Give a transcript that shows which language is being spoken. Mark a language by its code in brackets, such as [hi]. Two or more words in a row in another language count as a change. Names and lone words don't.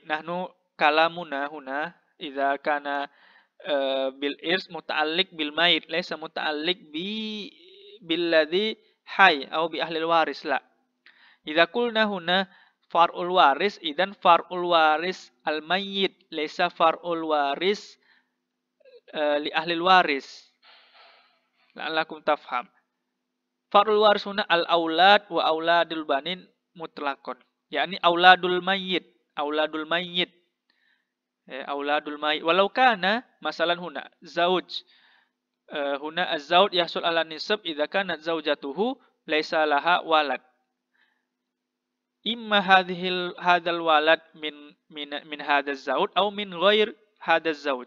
[ar] نحن كلامنا هنا إذا كان بالإرث متعلق بالميت ليس متعلق بالذي حي atau بأهل وارث لا. إذا قلنا هنا فرع الوارث إذن فرع الوارث الميت ليس فرع الوارث لأهل وارث. لعلكم تفهم. فرع الوارث هنا الأولاد وأولاد البنين مطلقا يعني أولاد الميت أولاد الميت. أولاد الميت ولو كان مثلا هنا زوج هنا الزوج يحصل على نصاب إذا كانت زوجته ليس لها ولد. إما هذا الولد من هذا الزوج أو من غير هذا الزوج au min ghair hadzal zawj.